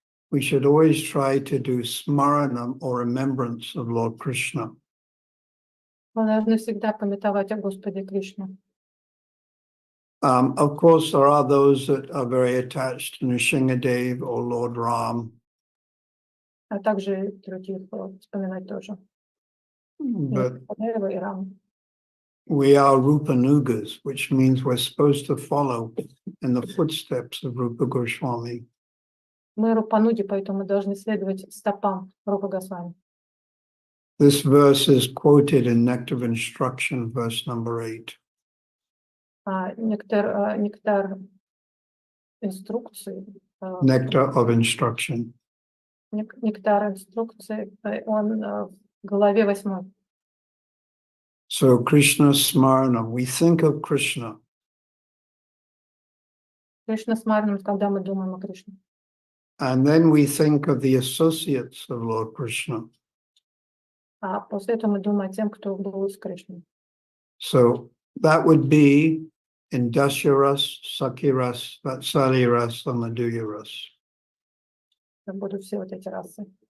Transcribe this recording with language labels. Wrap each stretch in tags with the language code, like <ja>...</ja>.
<en>We should always try to do smaranam or remembrance of Lord Krishna.</en> <ru>мы должны всегда памятовать о Господе Кришне.</ru> <en>Of course, there are those that are very attached to Nrsimhadev or Lord Ram.</en> <ru>А также других вспоминать тоже.</ru> <en>But</en> <ru>И Рам.</ru> <en>we are Rupanugas, which means we're supposed to follow in the footsteps of Rupa Goswami.</en> <ru>Мы Рупануги, поэтому мы должны следовать стопам Рупы Госвами.</ru> <en>This verse is quoted in Nectar of Instruction, verse number 8.</en> <ru>Нектар инструкции.</ru> <en>Nectar of Instruction.</en> <ru>Нектар инструкции, он в главе 8.</ru> <en>So Krishna Smarana, we think of Krishna.</en> <ru>Кришна Смарнам, когда мы думаем о Кришне.</ru> <en>And then we think of the associates of Lord Krishna.</en> <ru>А после этого мы думаем о тем, кто был с Кришной.</ru> <en>So that would be in Dasyaras, Sakhiras, Vatsaliras, and Madhuyaras.</en> <ru>Это будут все вот эти расы.</ru>